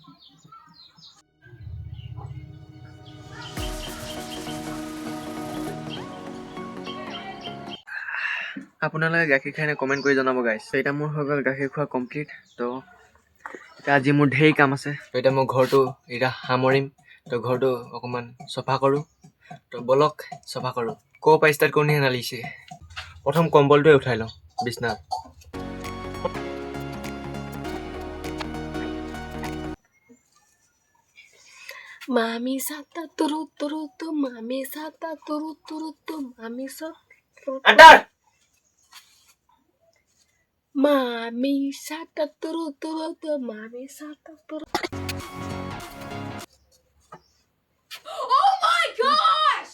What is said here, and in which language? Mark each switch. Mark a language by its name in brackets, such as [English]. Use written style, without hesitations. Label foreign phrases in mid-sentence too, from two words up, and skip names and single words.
[Assamese] আপোনালোকে গাখীৰ খাই কমেণ্ট কৰি জনাব গাইছ এতিয়া মোৰ হৈ গ'ল গাখীৰ খোৱা কমপ্লিট তো এতিয়া আজি মোৰ ঢেৰ কাম আছে তো এতিয়া মই ঘৰটো এতিয়া সামৰিম তো ঘৰটো অকণমান চফা কৰোঁ তো বলক চফা কৰোঁ ক'ৰ পৰা ষ্টাৰ্ট কৰোঁ নিচিনা লাগিছে প্ৰথম কম্বলটোৱে উঠাই লওঁ বিছনাত Mami sata turuturutu, mami sata turuturutu, mami sata. Antar! Mami sata turuturutu, mami sata turuturutu. [English] Oh my gosh!